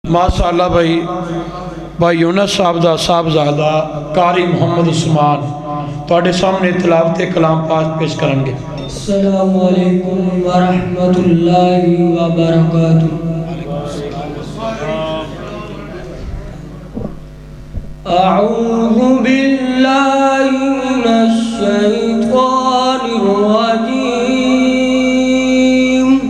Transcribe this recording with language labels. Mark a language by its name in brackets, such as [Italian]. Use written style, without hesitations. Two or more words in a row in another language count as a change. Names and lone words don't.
[Punjabi] ماشاءاللہ بھائی یونس صاحب دا صاحبزادہ قاری محمد عثمان تہاڈے سامنے تلاوت کلام پاک پیش کرنگے. [Arabic] السلام عليكم ورحمة الله وبركاته. أعوذ بالله من الشيطان الرجيم.